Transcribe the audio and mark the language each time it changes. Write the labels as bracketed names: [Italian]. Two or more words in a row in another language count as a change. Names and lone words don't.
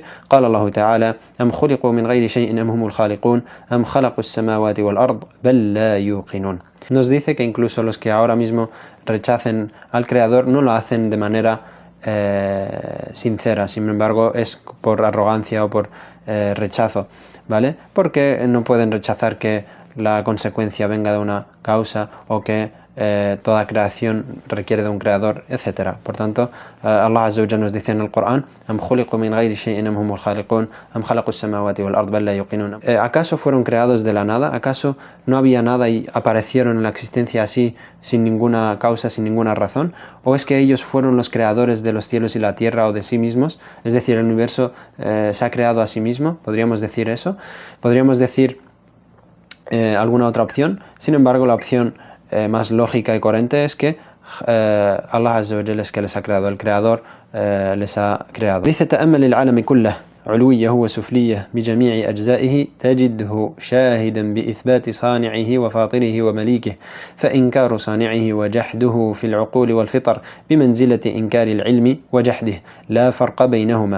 [Arabic] قال الله تعالى: أم خلقوا من غير شيء أم هم الخالقون أم خلقوا السماوات والأرض بل لا يوقنون. [Spanish] Nos dice que incluso los que ahora mismo rechacen al Creador no lo hacen de manera sincera, sin embargo es por arrogancia o por rechazo, ¿vale? Porque no pueden rechazar que la consecuencia venga de una causa o que toda creación requiere de un creador, etc. Por tanto, Allah [Arabic] عز وجل [Spanish] nos dice en el Corán: [Arabic] أم خلقوا من غير شيء أم هم الخالقون أم خلقوا السماوات والأرض بل لا يوقنون. [Spanish] ¿Acaso fueron creados de la nada? ¿Acaso no había nada y aparecieron en la existencia así, sin ninguna causa, sin ninguna razón? ¿O es que ellos fueron los creadores de los cielos y la tierra o de sí mismos? Es decir, el universo se ha creado a sí mismo. ¿Podríamos decir eso? ¿Podríamos decir alguna otra opción? Sin embargo, la opción más lógica y coherente es que Allah [Arabic] عز وجل [Spanish] es que les ha creado, el creador les ha creado. Dice: [Arabic] تأمل العالم كله علويه وسفليه بجميع أجزائه تجده شاهدا بإثبات صانعه وفاطره ومليكه، فإنكار صانعه وجحده في العقول والفطر بمنزلة إنكار العلم وجحده، لا فرق بينهما.